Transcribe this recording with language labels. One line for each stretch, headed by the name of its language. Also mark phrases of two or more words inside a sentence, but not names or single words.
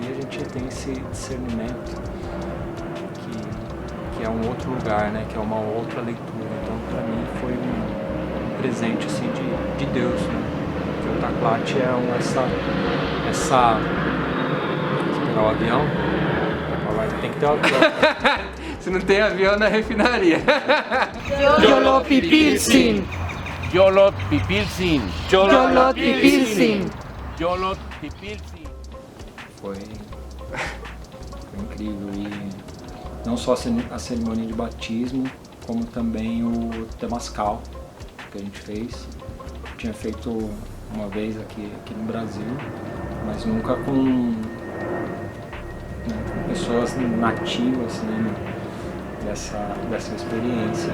Portuguese: E a gente tem esse discernimento que é um outro lugar, né? Que é uma outra leitura. Então, para mim, foi um presente assim de Deus, né? Porque o Taclate é essa... Esperar o avião? Tem que ter o avião. Se não tem avião na refinaria.
Nahuatl languages: Yolo Pipilsin. Yolo Pipilsin. Yolo Pipilsin. Yolo Pipilsin.
Portuguese: Foi incrível. E não só a cerimônia de batismo, como também o Temascal que a gente fez. Eu tinha feito uma vez aqui no Brasil, mas nunca com pessoas nativas, né, dessa experiência.